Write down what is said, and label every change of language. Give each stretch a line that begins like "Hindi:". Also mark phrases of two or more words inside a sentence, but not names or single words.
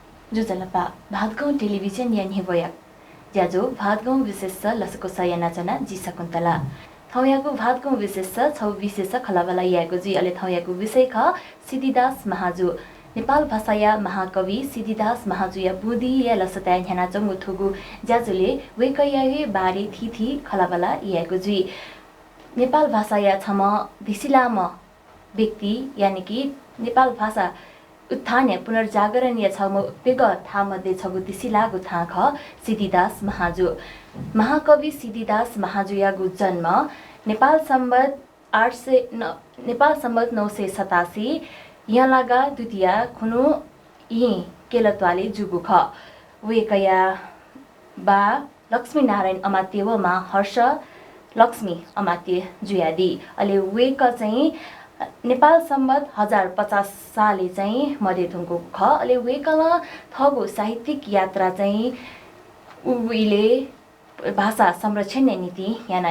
Newari: जुजलपा भातगाउँ टेलिभिजन यानी वयक ज्याजो भातगाउँ विशेष लसको सयनाचना जी शकुन्तला थौयाको भातगाउँ विशेष छौ विशेष खलाबला याको जी अले थौयाको विषय ख सिद्धिदास महाजु नेपाल भाषाया महाकवि सिद्धिदास महाजु या बुद्धि या लसता ह्यानाचङ उथुगु ज्याजुले वेकयाहे बारे थिथि खलाबला याको जी नेपाल भाषाया छम धिसिलाम व्यक्ति यानी कि नेपाल भाषा उत्थान पुनर्जागरण या छ पेग था मध्ये छगु दिसिलागु था ख सिद्धिदास महाजु महाकवि सिद्धिदास महाजु यागु जन्म नेपाल सम्बत 987 यलागा द्वितीय खुनु यही केलत्वाले जुगु ख वेकया बा लक्ष्मी नारायण अमात्यवमा हर्ष लक्ष्मी अमात्य जुयादी अले वेक चाहिँ नेपाल सम्बत 1050 साले चाहिँ मध्यथुङको ख अले वेकल थगो साहित्यिक यात्रा चाहिँ उहिले भाषा संरक्षण नीति याना